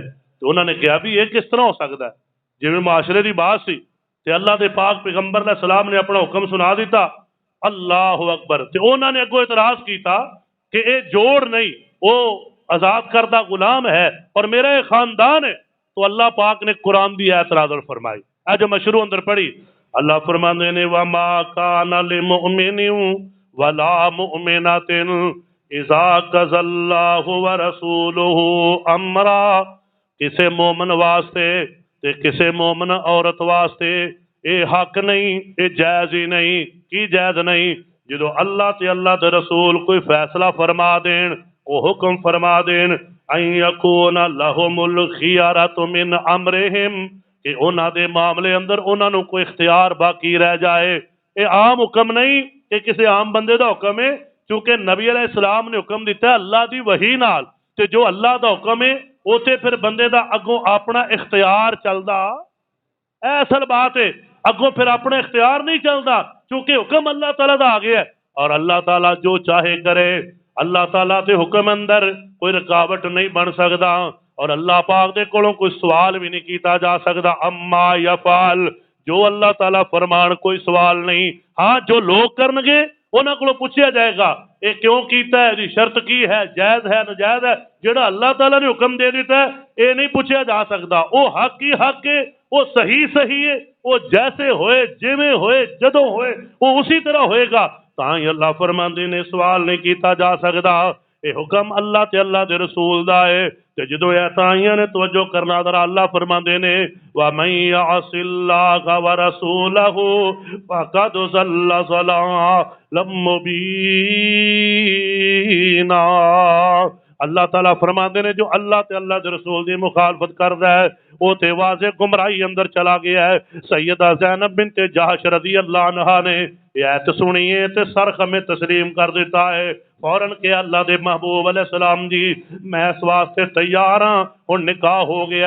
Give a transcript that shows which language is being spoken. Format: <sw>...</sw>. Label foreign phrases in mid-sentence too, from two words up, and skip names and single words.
<ur>تو انہوں نے کہا بھی یہ کس طرح ہو سکتا ہے</ur> <pa>جی میں معاشرے دی بات سی تے اللہ دے پاک پیغمبر</pa> <ar>علیہ السلام</ar> <pa>نے اپنا حکم سنا دیتا.</pa> <ar>اللہ اکبر.</ar> <pa>تے انہوں نے اگو اعتراض کیتا کہ اے جوڑ نہیں</pa> <ur>وہ آزاد کردہ غلام ہے اور میرا یہ خاندان ہے.</ur> <pa>تو اللہ پاک نے قرآن دی آیت نازل فرمائی جو مشروع اندر پڑھی. اللہ فرماندے نے</pa> <ar>وَمَا كَانَ لِمُؤْمِنٍ وَلَا مُؤْمِنَةٍ اِذَا قَضَى اللَّهُ وَرَسُولُهُ أَمْرًا.</ar> <pa>کسے مومن واسطے تے کسے مومن عورت واسطے اے حق نہیں اے جائز ہی نہیں. کی جائز نہیں؟ جدو اللہ تے اللہ دے رسول کوئی فیصلہ فرما دین وہ حکم فرما دین</pa> <ar>ان یکون لہم الخیارۃ من امرہم</ar> <pa>کہ انہاں دے معاملے اندر انہاں نو کوئی اختیار باقی رہ جائے. اے عام حکم نہیں کہ کسی عام بندے دا حکم ہے چونکہ نبی</pa> <ar>علیہ السلام</ar> <pa>نے حکم دیتا ہے اللہ دی وحی نال تے جو اللہ دا حکم ہے اوتے پھر بندے دا اگوں اپنا اختیار چلدا. اے اصل بات ہے اگوں پھر اپنا اختیار نہیں چلدا چونکہ حکم اللہ تعالیٰ دا آ گیا ہے اور اللہ تعالیٰ جو چاہے کرے. اللہ تعالیٰ دے حکم اندر کوئی رکاوٹ نہیں بن سکتا اور اللہ پاک دے کولوں کوئی سوال بھی نہیں کیتا جا سکتا.</pa> <ar>اما یفعل</ar> <pa>جو اللہ تعالیٰ فرمان کوئی سوال نہیں. ہاں جو لوگ کرنگے انہاں کو پوچھا جائے گا یہ کیوں کیتا ہے جی شرط کی ہے جائز ہے ناجائز ہے. جڑا اللہ تعالیٰ نے حکم دے دیتا ہے یہ نہیں پوچھا جا سکتا. وہ حق ہی حق ہے وہ صحیح صحیح ہے وہ جیسے ہوئے جویں ہوئے جدوں ہوئے وہ اسی طرح ہوئے گا. تاں ہی اللہ فرماندے نے سوال نہیں کیتا جا سکتا. یہ حکم اللہ تے اللہ دے رسول دا ہے تے جدوں ایتائیاں نے توجہ کرنا ذرا اللہ فرماندے نے</pa> <ar>وَمَن يَعْصِ اللَّهَ وَرَسُولَهُ فَقَدْ ضَلَّ ضَلَالًا مُبِينًا.</ar> <pa>اللہ تعالیٰ فرماندے نے جو اللہ تے اللہ دے رسول دی مخالفت کر رہا ہے وہ تے واضح گمراہی اندر چلا گیا ہے. سیدہ زینب بنت جہش</pa> <ar>رضی اللہ عنہا</ar> <pa>نے یہ آیت سنیے تے سر خمیں تسلیم کر دیتا ہے فوراً کہ اللہ دے محبوب</pa> <ar>علیہ السلام</ar> <pa>جی میں اس واسطے تیار ہاں اور نکاح ہو گیا.</pa>